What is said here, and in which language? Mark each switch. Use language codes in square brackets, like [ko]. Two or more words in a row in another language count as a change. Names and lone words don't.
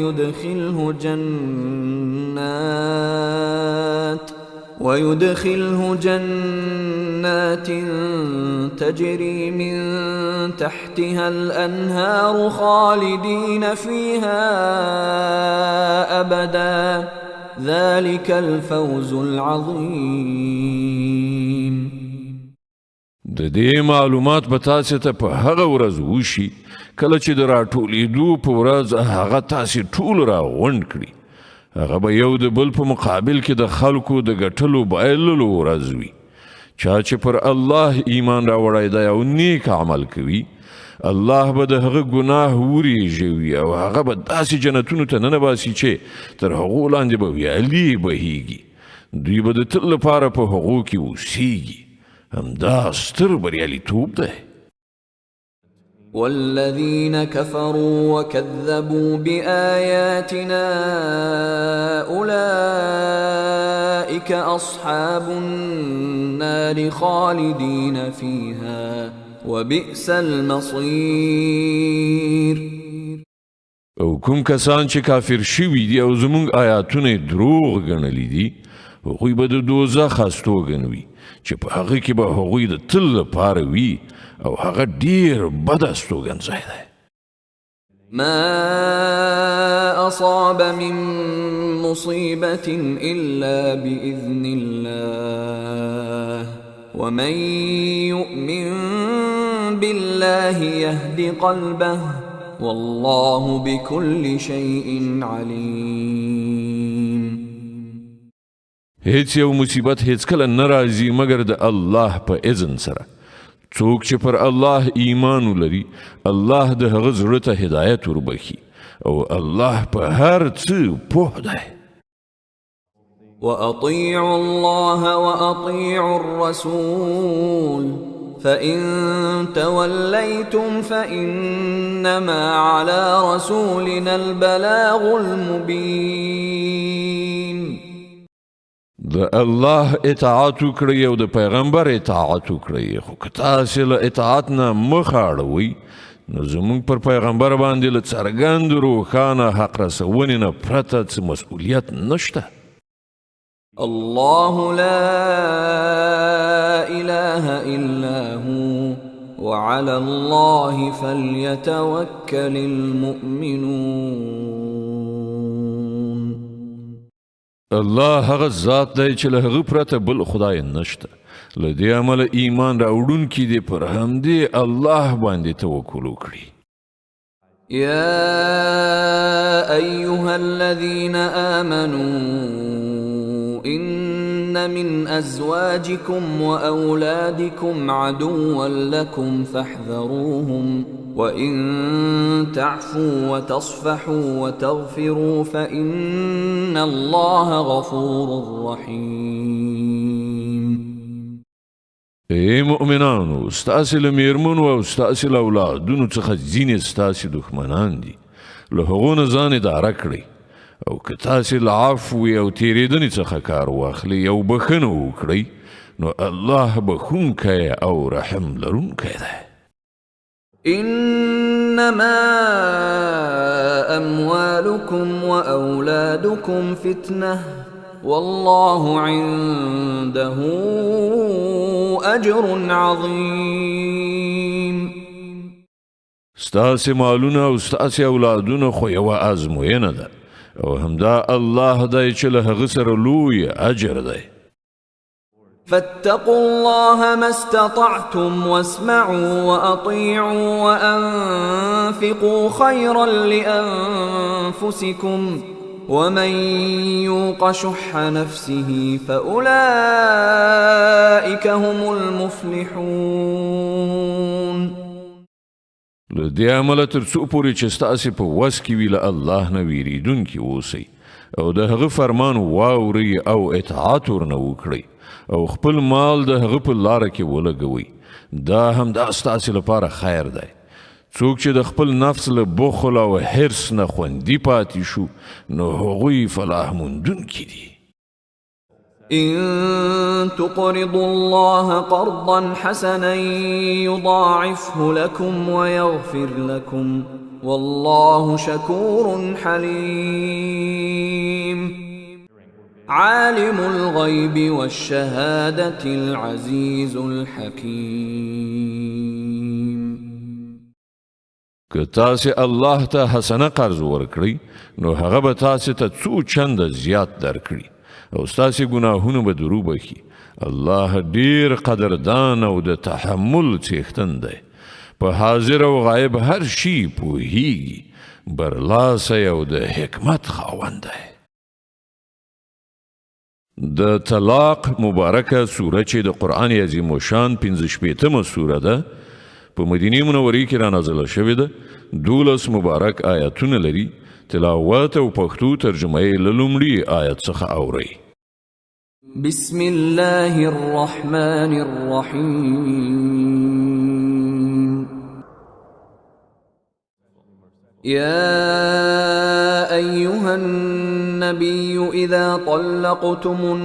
[ar] ويدخله جنات تجري من تحتها الأنهار خالدين فيها أبدا ذلك الفوز العظيم. [ps] د دې معلومات به تاسې ته په هغه ورځ وشي کله چې د راټولېدو په ورځ هغه تاسې ټول راغونډ کړي. هغه به یو د بل په مقابل کې د خلکو د ګټلو بایللو ورځ وي. چا چې پر الله ایمان راوړی دی او نیک عمل کوي الله به د هغه ګناه ورېژوي او هغه به داسې جنتونو ته ننباسي چې تر هغو لاندې به ویالې بهیږي. دوی به د تل لپاره په هغو کې اوسیږي. همدا ستر بریالیتوب دی. [ar] والذين كفروا وكذبوا بآياتنا أولئك أصحاب النار خالدين فيها وبئس المصير. [ps] او کوم کسان چې کافر شوي دي او زمونږ آیاتونه دروغ ګڼلي دي هغوی به د دوزخ هستوګن وي چې په هغه کې به هغوی د تل لپاره وي او هغه ډیر بد استوګن ځای دی. [ar] ما أصاب من مصيبة إلا بإذن الله ومن يؤمن بالله يهد قلبه والله بكل شيء عليم. [ps] هیڅ یو مصیبت هیڅکله نه راځي مګر د الله په اذن سره. څوک چې پر الله ایمان ولري الله د هغه زړه ته هدایت وربخي او الله په هر څه پوه دی. [ar] وأطيعوا الله وأطيعوا الرسول فإن توليتم فإنما على رسولنا البلاغ المبين. [ps] د الله اطاعت وکړئ او د پیغمبر اطاعت وکړئ خو که تاسې له اطاعت نه مخ اړوئ نو زموږ پر پیغمبر باندې له څرګند روښانه حق رسونې نه پرته څه مسؤلیت نشته. [ar] الله لا إله إلا هو وعلى الله فليتوكل المؤمنون. [ps] الله هغه ذات دی چې له هغه پرته بل خدای نشته. له دې امله ایمان راوړونکي دې پر همدې الله باندې توکل وکړي. [ar] يا أيها الذين آمنوا إن من أزواجكم وأولادكم عدوا لكم فاحذروهم وإن تعفوا وتصفحوا وتغفروا فإن الله غفور رحيم. [ps] ای مؤمنانو ستاسې له میرمنو او ستاسې له اولادونو څخه ځینې ستاسې دښمنان دي له هغو نه ځان اداره کړئ او که تاسې له عفوې او تېرېدنې څخه کار واخلئ او بښنه وکړئ نو الله بخښونکی او رحم لرونکی دی. [ar] إنما أموالكم وأولادكم فتنة والله عنده أجر عظيم. [ps] ستاسې مالونه او ستاسې اولادونه خو یوه ازموینه ده او همدا الله دی چې له هغه سره لوی اجر دی. [ar] فاتقوا الله ما استطعتم واسمعوا وأطيعوا وأنفقوا خيرا لأنفسكم ومن يوق شح نفسه فأولئك هم المفلحون. [ps] له دې عمله تر څو پورې چې ستاسې په وس کې وي له الله نه ویریدونکي اوسئ او د هغه فرمان واورئ او اطاعت ورنه وکړئ او خپل مال د هغه په لاره کې ولګوئ دا همدا ستاسې لپاره خیر دی څوک چې د خپل نفس له بخل او حرص نه خوندي پاتې شو نو هغوی فلاح موندونکي دي [ar] إن تقرضوا الله قرضا حسنا يضاعفه لكم ويغفر لكم والله شكور حليم عالم الغيب والشهادة العزيز الحكيم [ps] که تاسې الله ته حسنه قرض ورکړئ نو هغه به تاسې ته څو چنده زیات درکړي او ستاسې ګناهونه به درو بخي الله ډیر قدردان او د تحمل څښتن دی په حاضر او غایب هر شي پوهیږي برلاسی او د حکمت خاوند دی د طلاق مبارکه سوره چې د قرآن عظیم الشان 15 سوره ده په مدینه منورې کې را نازله شوې ده 12 مبارک آیاتونه لري تلاوت او پښتو ترجمه یې له لومړي آیت څخه اورئ [ar] بسم الله الرحمن الرحيم يا أيها النبي إذا طلقتم